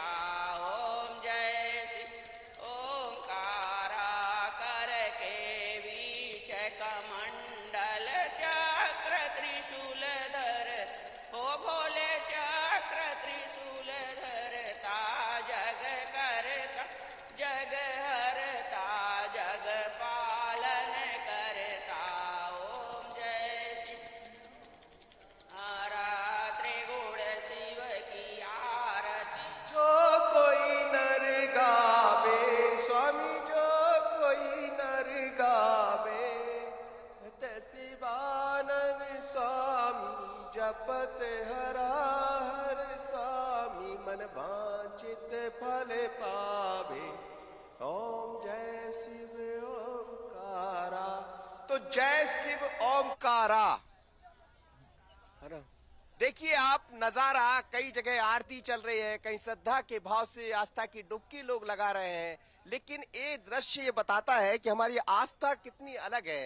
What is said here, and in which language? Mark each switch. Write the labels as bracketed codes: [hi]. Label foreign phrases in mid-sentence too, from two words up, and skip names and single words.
[hi] ओम जय शिव ओंकारा करके बीच कमंडल चक्र त्रिशूल धर हो भोले चक्र त्रिशूल धरता जग करता जग हरता जग पालन करता। ओम जय शिव आरात्रि गुण शिव की आरती जो कोई नर गावे स्वामी जो कोई नर गावे शिवानंद स्वामी जपत हरा हर स्वामी मन वांछित फल पावे। ओम जय शिव ओंकारा। तो जय शिव ओंकारा है ना। देखिए आप नजारा, कई जगह आरती चल रही है, कहीं श्रद्धा के भाव से आस्था की डुबकी लोग लगा रहे हैं, लेकिन ये दृश्य ये बताता है कि हमारी आस्था कितनी अलग है।